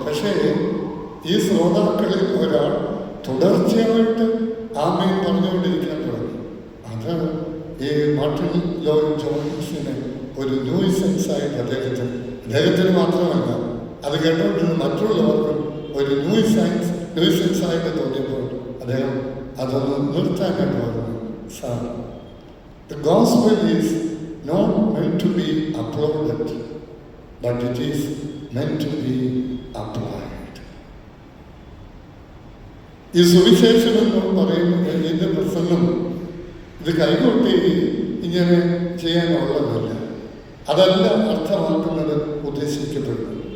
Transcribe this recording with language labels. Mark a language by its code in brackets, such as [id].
[ml] പക്ഷേ ഈ ശ്രോതാക്കളിൽ ഒരാൾ തുടർച്ചയായിട്ട് ആമേൻ പറഞ്ഞുകൊണ്ടിരിക്കാൻ തുടങ്ങി. അത് ഈ മാർട്ടിൻ ലോയ്ഡ് ജോൺസിന് ഒരു ന്യൂസൻസായിട്ട് അദ്ദേഹത്തിന് മാത്രമല്ല, അത് കേട്ടോണ്ടിരുന്ന മറ്റുള്ളവർക്കും ഒരു ന്യൂസൻസായിട്ട് തോന്നിയപ്പോൾ അദ്ദേഹം അതൊന്ന് നിർത്താനായിട്ട് പറഞ്ഞു. [en] Sir, the gospel is not meant to be applauded, but it is meant to be applied. [ml] ഈ സുവിശേഷം എന്ന് പറയുന്നത് ഇതിൻ്റെ പ്രസംഗം ഇത് കൈകൊട്ടി ഇങ്ങനെ ചെയ്യാനുള്ളതല്ല, അതല്ല അർത്ഥമാക്കുന്നത്, ഉദ്ദേശിക്കപ്പെടുന്നത്.